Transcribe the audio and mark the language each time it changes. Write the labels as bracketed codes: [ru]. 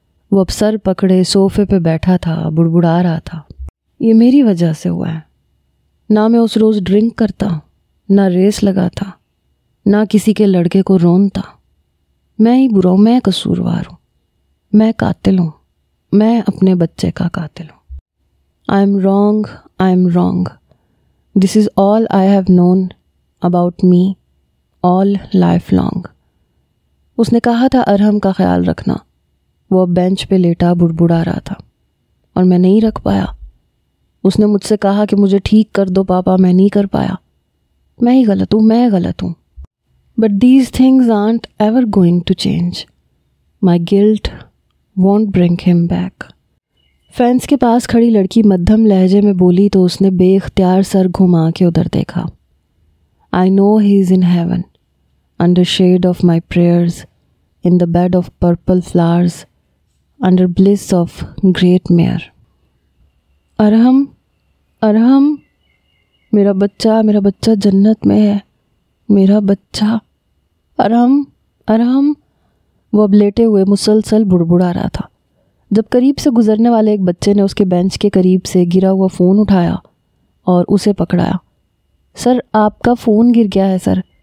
[ur] وہ اب سر پکڑے صوفے پہ بیٹھا تھا، بڑبڑا رہا تھا۔ یہ میری وجہ سے ہوا ہے۔ نہ میں اس روز ڈرنک کرتا، نہ ریس لگاتا، نہ کسی کے لڑکے کو رونتا۔ میں ہی برا ہوں، میں قصوروار ہوں، میں قاتل ہوں، میں اپنے بچے کا قاتل ہوں۔ [en] I am wrong, I am wrong. This is all I have known about me all life long. [ur] اس نے کہا تھا ارحم کا خیال رکھنا۔ وہ اب بینچ پہ لیٹا بڑبڑا رہا تھا اور میں نہیں رکھ پایا۔ اس نے مجھ سے کہا کہ مجھے ٹھیک کر دو پاپا، میں نہیں کر پایا۔ میں ہی غلط ہوں، میں غلط ہوں۔ [en] But these things aren't ever going to change. My guilt won't bring him back. [ur] Fans کے پاس کھڑی لڑکی مدھم لہجے میں بولی تو اس نے بے اختیار سر گھما کے ادھر دیکھا۔ [en] I know he is in heaven, under shade of my prayers, in the bed of purple flowers, under bliss of great mare. [ur] ارحم، ارحم، میرا بچہ جنت میں ہے، میرا بچہ، ارحم، ارحم۔ وہ اب لیٹے ہوئے مسلسل بڑبڑا رہا تھا۔ جب قریب سے گزرنے والے ایک بچے نے اس کے بینچ کے قریب سے گرا ہوا فون اٹھایا اور اسے پکڑایا۔ سر، آپ کا فون گر گیا ہے سر۔